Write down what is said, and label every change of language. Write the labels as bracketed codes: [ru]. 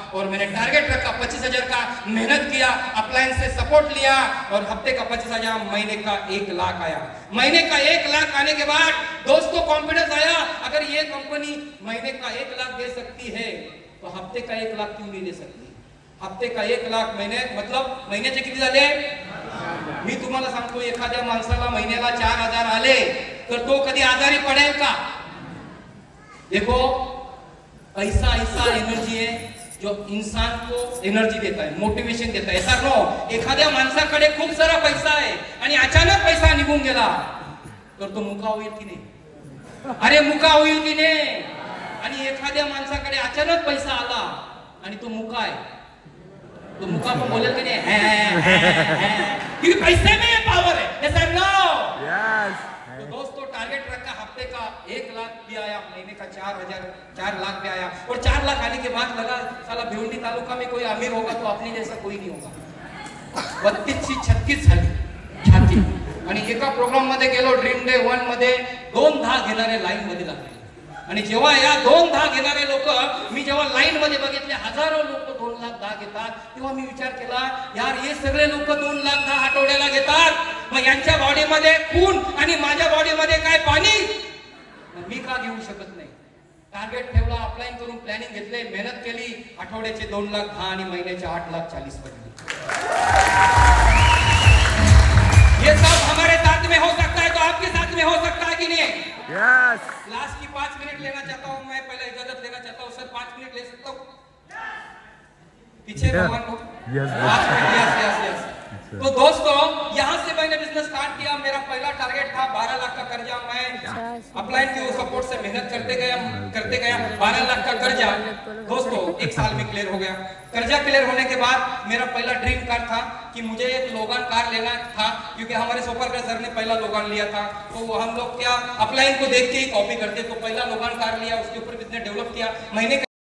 [hi] और मैंने टारगेट रखा 25000 का, मेहनत किया, अपलाइन से सपोर्ट लिया और हफ्ते का 25000, महीने का 1,00,000 आया। महीने का 1,00,000 आने के बाद दोस्तों कॉन्फिडेंस आया, अगर ये कंपनी महीने का 1,00,000 दे सकती है तो हफ्ते का 1,00,000 क्यों नहीं दे सकती? हफ्ते का 1,00,000 महिने मतलब [mr] महिन्याचे किती झाले? मी तुम्हाला सांगतो एखाद्या माणसाला महिन्याला 4000 आले तर तो कधी आजारी पडेल का? [hi] देखो पैसा ऐसा एनर्जी है जो इंसान को एनर्जी देता है, मोटिवेशन देता है। ऐसा नो [mr] एखाद्या माणसाकडे खूप सारा पैसा आहे आणि अचानक पैसा निघून गेला तर तो मुका होईल की नाही? अरे मुका होईल की नाही? आणि एखाद्या माणसाकडे अचानक पैसा आला आणि तो मुका आहे, तो मुका पण बोलेल की नाही? [hi] क्योंकि पैसे में पावर है। ऐसा नो। [en] Yes. [hi] तो दोस्तों टारगेट रखा, हफ्ते का 1,00,000 भी आया, महीने का 4,000 भी आया और 4,00,000 आने के बाद लगा साला भिवंडी तालुका में कोई अमीर होगा तो अपने जैसा कोई नहीं होगा। 32 से 36 झाली। [mr] आणि एका प्रोग्राम मध्ये गेलो ड्रीम डे 1 मध्ये 2 घेणारे लाईन मध्ये लागले आणि जेव्हा या 2 घेणारे लोक मी जेव्हा लाईन मध्ये बघितले हजारो लोक 2,10,000 घेतात तेव्हा मी विचार केला यार हे सगळे लोक 2,10,000 आठवड्याला घेतात मग यांच्या बॉडीमध्ये खून आणि माझ्या बॉडीमध्ये काय पाणी मग मी का घेऊ शकत नाही टार्गेट ठेवला अप्लाइन करून प्लॅनिंग घेतले मेहनत केली आठवड्याचे 2,10,000 आणि महिन्याचे 8,40,000 पडले [hi] ये सब हमारे साथ में हो सकता है तो आपके साथ में हो सकता है कि नहीं [en] Yes. [hi] लास्ट की 5 मिनट लेना चाहता हूं मैं पहले इजाजत लेना चाहता हूं सर 5 मिनट ले सकता हूं पीछे [en] Yeah. [hi] भगवान को [en] Yes, [hi] यस तो दोस्तों यहाँ से मैंने बिजनेस स्टार्ट किया मेरा पहला टारगेट था 12 लाख का कर्जा मैं अपलाइन के सपोर्ट से मेहनत करते गया 12 लाख का कर्जा दोस्तों 1 साल में क्लियर हो गया कर्जा क्लियर होने के बाद मेरा पहला ड्रीम कार था कि मुझे एक लोगान कार लेना था क्योंकि हमारे सुपर सर ने पहला लोगान लिया था तो हम लोग क्या अपलाइन को देख के ही कॉपी करते तो पहला लोगान कार लिया उसके ऊपर बिजनेस डेवलप किया महीने